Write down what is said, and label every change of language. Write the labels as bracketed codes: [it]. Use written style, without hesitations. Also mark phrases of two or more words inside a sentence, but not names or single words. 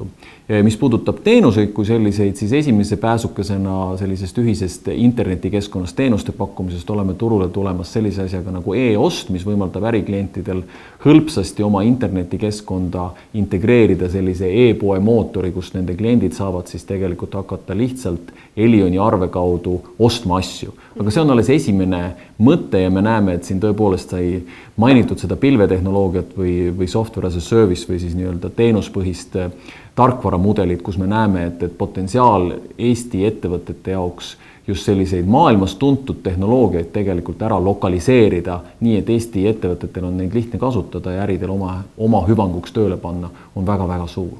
[et] Mis puudutab teenuseid kui selliseid, siis esimese pääsukesena sellisest ühisest internetikeskkonnast teenuste pakkumisest oleme turule tulemas sellise asjaga nagu e-ost, mis võimaldab äriklientidel hõlpsasti oma internetikeskkonda integreerida sellise e-poe mootori, kus nende kliendid saavad siis tegelikult hakata lihtsalt Elioni arve kaudu ostma asju. Aga see on alles esimene mõte ja me näeme, et siin tõepoolest sai mainitud seda pilvetehnoloogiat või [en] software as a service [et] või siis nii-öelda teenuspõhist tarkvaramudelit, kus me näeme, et potentsiaal Eesti ettevõtete jaoks just selliseid maailmas tuntud tehnoloogiaid tegelikult ära lokaliseerida, nii et Eesti ettevõtetel on neid lihtne kasutada ja äridel oma hüvanguks tööle panna, on väga-väga suur.